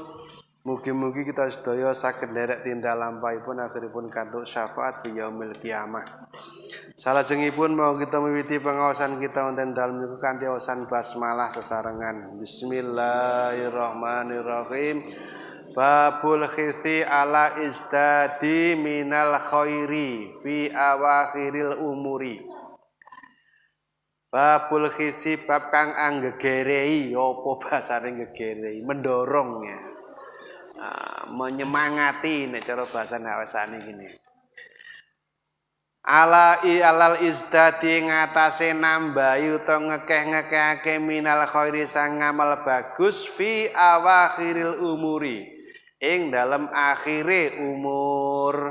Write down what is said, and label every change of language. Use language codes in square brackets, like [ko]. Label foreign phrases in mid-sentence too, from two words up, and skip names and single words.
[jv] Mugi-mugi kita sedaya saged nderek tindak lampahipun akhiripun kantuk syafaat [ar] في يوم القيامة. [jv] Salajengipun mau kita miwiti pengawasan kita wonten dalem niku kanthi awasan basmalah sesarengan. [ar] بسم الله الرحمن الرحيم. باب الحث على الازدياد من الخير في أواخر العمر. باب الحث, [jv] bab kang anggegerei. Apa bahasane ngegerei? [id] Mendorongnya, menyemangati [jv] nek cara bahasa hawasane gini. [ar] على الازدياد [jv] ngatasé nambahi utawa ngekeh-ngekehake [ar] من الخير [jv] sang ngamal bagus [ar] في أواخر العمر, [jv] ing dalem akhire umur.